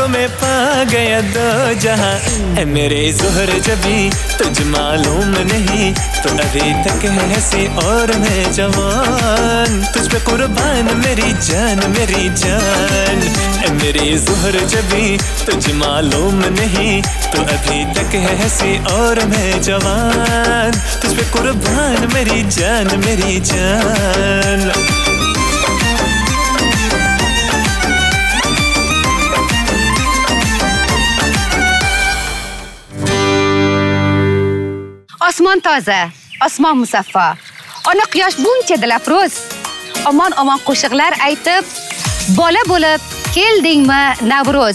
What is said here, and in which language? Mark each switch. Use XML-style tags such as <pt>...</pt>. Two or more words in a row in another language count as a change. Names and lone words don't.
<hi>में पा गया दो जहां है मेरे ज़ोहर जबी तुझ मालूम नहीं तो अभी तक है हंसी और मैं जवान तुझ पे कुर्बान मेरी जान है मेरे ज़ोहर जबी तुझ मालूम नहीं तो अभी तक है हंसी और मैं जवान तुझ पे कुर्बान मेरी जान</hi> <uz>Osmon toza, osmon musaffo. Ona quyosh buncha dilafruz. Omon qo'shiqlar aytib, bola bo'lib keldingmi Navruz.</uz>